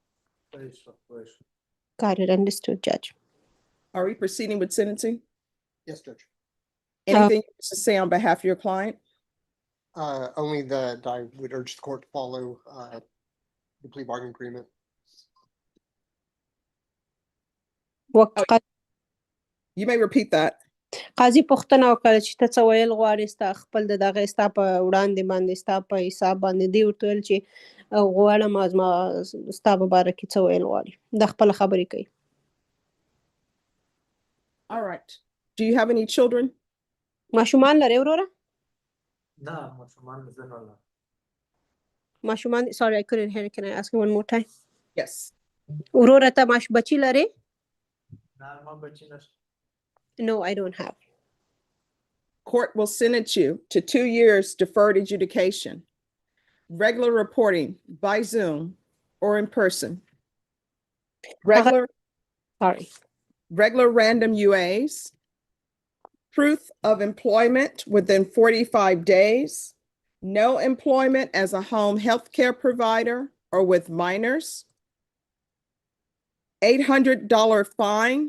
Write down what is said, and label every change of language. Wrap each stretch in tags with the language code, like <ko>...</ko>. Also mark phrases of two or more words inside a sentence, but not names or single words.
<en>Got it, understood, Judge. Are we proceeding with sentencing? Yes, Judge. Anything you wish to say on behalf of your client? Only that I would urge the court to follow the plea bargain agreement. You may repeat that.</en> <ps>قاضي پوښتنه وکړه چې ته څه ویل غواړې ستا خپل د دغه ستا په وړاندې باندې ستا په حساب باندې دی ورته ویل چې غواړم زما ستا په باره کې څه ویل غواړي دا خپله خبرې کوي.</ps> <en>All right. Do you have any children?</en> <ps>ماشومان لرې وروره؟ نه ماشومان زه نه لرم.</ps> <en>ماشومان sorry I couldn't hear. Can I ask you one more time? Yes.</en> <ps>وروره ته بچي لرې؟ نه ما بچی نشته.</ps> <en>No, I don't have. Court will sentence you to 2 years deferred adjudication, regular reporting by Zoom or in person. Regular random UAs, proof of employment within 45 days, no employment as a home health care provider or with minors, $800 fine.</en>